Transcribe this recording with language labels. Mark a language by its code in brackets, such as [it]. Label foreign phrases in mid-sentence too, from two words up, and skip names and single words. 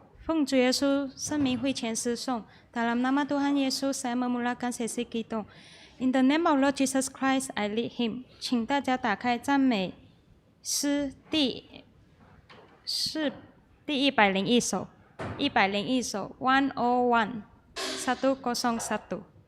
[zh] 奉主耶稣圣名会前诗颂 [ms] dalam nama Tuhan Yesus saya memulakan sesi kidung. [en] In the name of Lord Jesus Christ, I lead him. [zh] 请大家打开赞美诗第101首，101首101 101。